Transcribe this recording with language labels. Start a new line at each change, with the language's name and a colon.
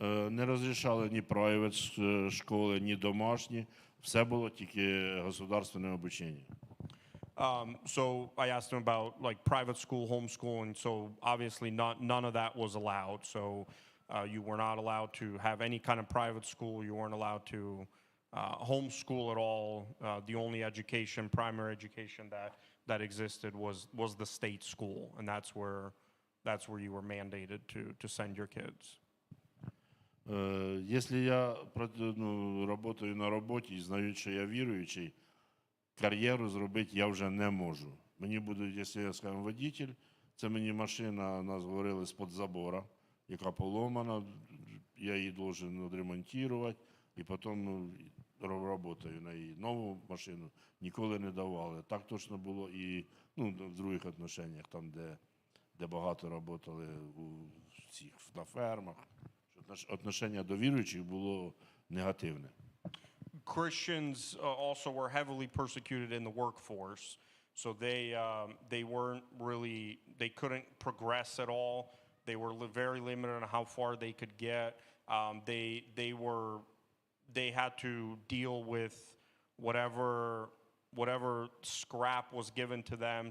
Ukrainian: Не розрішали ні private школи, ні домашні. Все було тільки государственне обучення.
English: So I asked him about like private school, homeschooling. So obviously none of that was allowed. So you were not allowed to have any kind of private school. You weren't allowed to homeschool at all. The only education, primary education that existed was the state school, and that's where you were mandated to send your kids.
Ukrainian: Якщо я працюю на роботі і знаю, що я віруючий, кар'єру зробити я вже не можу. Мені будуть, якщо я, скажімо, водитель, це мені машина, нас говорили, з-під забора, яка поломана, я її должен відремонтувати, і потім працюю на її. Нову машину ніколи не давали. Так точно було і в других відношеннях, там, де багато працювали на фермах. Отношення до віруючих було негативне.
English: Christians also were heavily persecuted in the workforce, so they weren't really, they couldn't progress at all. They were very limited on how far they could get. They had to deal with whatever scrap was given to them.